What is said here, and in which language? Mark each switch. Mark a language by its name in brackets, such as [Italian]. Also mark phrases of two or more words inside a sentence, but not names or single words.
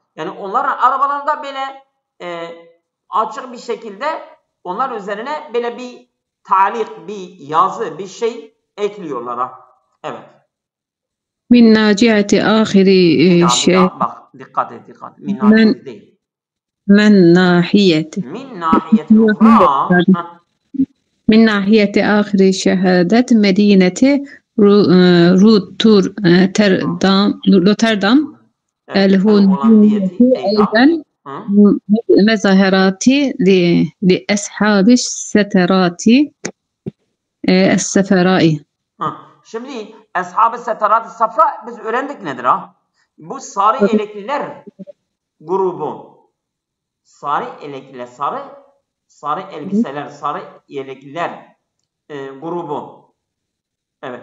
[Turkish] Yani onların arabalarında böyle açık bir şekilde onlar üzerine böyle bir talik, bir yazı, bir şey ekliyorlar ha. Evet. [Arabic] من ناحية آخر şey. [Turkish] Bak dikkat et. [Arabic] من ناحية [Turkish] değil. [Arabic] من ناحية من ناحية أخرى. من ناحية آخر شهادة مدينة روتردام الهولندية أيضا مظاهرات لأصحاب السترات الصفراء. [Turkish] Şimdi Ashab-ı Setarat-ı Safra biz öğrendik nedir ha? Bu sarı elekliler grubu. Sarı elekliler, sarı elbiseler, sarı yelekliler grubu. Evet.